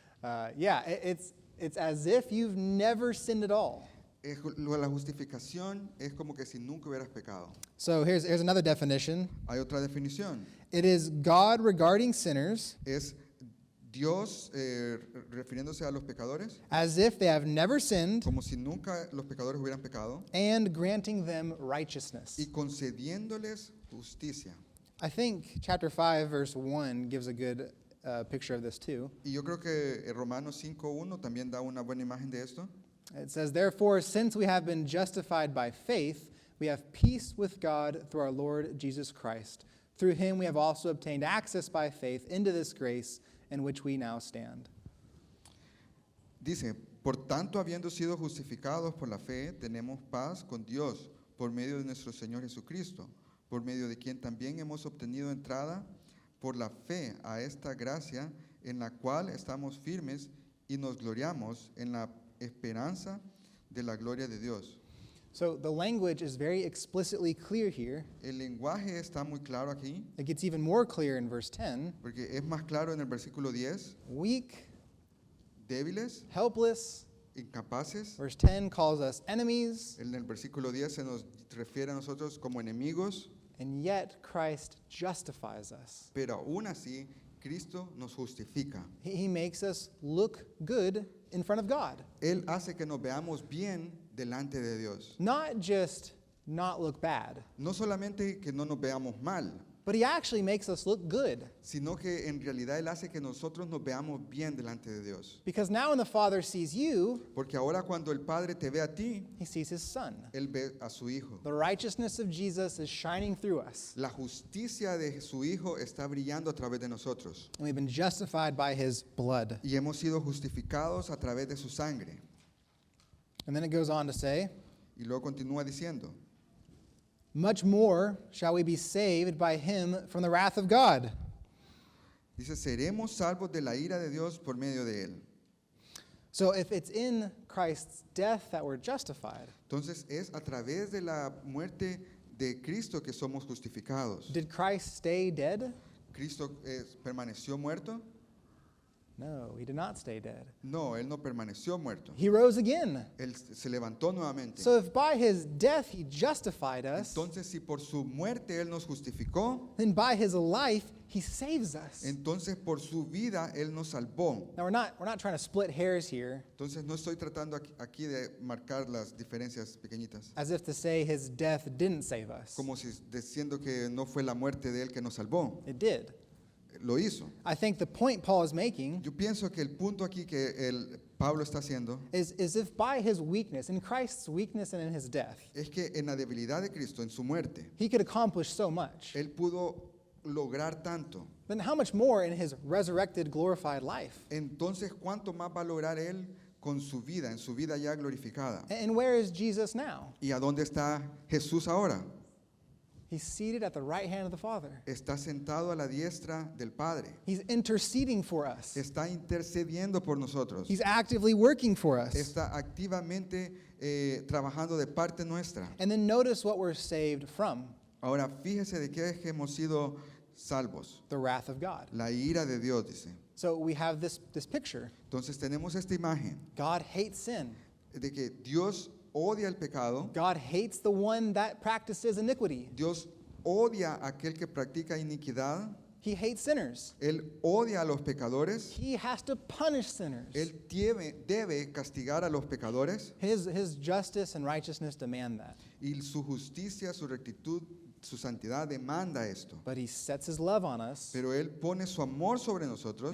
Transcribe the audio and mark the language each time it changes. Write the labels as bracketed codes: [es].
[en] It's as if you've never sinned at all. [es] La justificación es como que si nunca hubieras pecado. [en] So here's another definition. [es] Hay otra definición. [en] It is God regarding sinners [es] Es Dios refiriéndose a los pecadores [en] as if they have never sinned [es] como si nunca los pecadores hubieran pecado [en] and granting them righteousness. [es] y concediéndoles justicia. [en] I think chapter 5, verse 1 gives a good picture of this too. [es] Y yo creo que Romanos 5:1 también da una buena imagen de esto. [en] It says, "Therefore, since we have been justified by faith, we have peace with God through our Lord Jesus Christ. Through him we have also obtained access by faith into this grace in which we now stand." [es] Dice, por tanto, habiendo sido justificados por la fe, tenemos paz con Dios por medio de nuestro Señor Jesucristo, por medio de quien también hemos obtenido entrada por la fe a esta gracia en la cual estamos firmes y nos gloriamos en la esperanza de la gloria de Dios. [en] So the language is very explicitly clear here. [es] El lenguaje está muy claro aquí, [en] It gets even more clear in verse 10. [es] porque es más claro en el versículo 10, [en] Weak, [es] débiles, [en] helpless. [es] incapaces. [en] Verse 10 calls us enemies, [es] En el versículo 10 se nos refiere a nosotros como enemigos, [en] and yet Christ justifies us. [es] pero aún así Cristo nos justifica. [en] He makes us look good in front of God. [es] Él hace que nos veamos bien delante de Dios. [en] Not just not look bad, [es] No solamente que no nos veamos mal, [en] but he actually makes us look good. [es] sino que en realidad Él hace que nosotros nos veamos bien delante de Dios. [en] Because now when the Father sees you, [es] Porque ahora cuando el Padre te ve a ti, [en] he sees his Son. [es] Él ve a su Hijo. [en] The righteousness of Jesus is shining through us, [es] La justicia de su Hijo está brillando a través de nosotros. [en] and we've been justified by his blood. [es] Y hemos sido justificados a través de su sangre. [en] And then it goes on to say, [es] Y luego continúa diciendo, [en] much more shall we be saved by him from the wrath of God. [es] dice, seremos salvos de la ira de Dios por medio de Él. [en] So if it's in Christ's death that we're justified, [es] Entonces es a través de la muerte de Cristo que somos justificados. [en] did Christ stay dead? [es] ¿Cristo permaneció muerto? [en] No, he did not stay dead. [es] No, Él no permaneció muerto. [en] He rose again. [es] Él se levantó nuevamente. [en] So if by his death he justified us, [es] Entonces, si por su muerte Él nos justificó, [en] then by his life he saves us. [es] entonces por su vida Él nos salvó. [en] Now we're not trying to split hairs here, [es] Entonces, no estoy tratando aquí de marcar las diferencias pequeñitas, [en] as if to say his death didn't save us. [es] como si diciendo que no fue la muerte de Él que nos salvó. [en] It did. [es] Lo hizo. [en] I think the point Paul is making [es] Yo pienso que el punto aquí que Pablo está haciendo [en] is if by his weakness, in Christ's weakness and in his death, [es] es que en la debilidad de Cristo, en su muerte, [en] he could accomplish so much, [es] Él pudo lograr tanto. [en] then how much more in his resurrected, glorified life? [es] Entonces, ¿cuánto más va a lograr Él con su vida, en su vida ya glorificada? [en] And where is Jesus now? [es] ¿Y a dónde está Jesús ahora? [en] He's seated at the right hand of the Father. [es] Está sentado a la diestra del Padre. [en] He's interceding for us. [es] Está intercediendo por nosotros. [en] He's actively working for us. [es] Está activamente trabajando de parte nuestra. [en] And then notice what we're saved from, [es] Ahora, fíjese de qué es que hemos sido salvos. [en] the wrath of God. [es] La ira de Dios, dice. [en] So we have this picture. [es] Entonces tenemos esta imagen [en] God hates sin. [es] de que Dios odia el pecado, [en] God hates the one that practices iniquity. [es] Dios odia a aquel que practica iniquidad, [en] He hates sinners. [es] Él odia a los pecadores, [en] He has to punish sinners. [es] Él debe castigar a los pecadores [en] His justice and righteousness demand that. [es] y su justicia, su rectitud, su santidad demanda esto. [en] But he sets his love on us, [es] Pero Él pone su amor sobre nosotros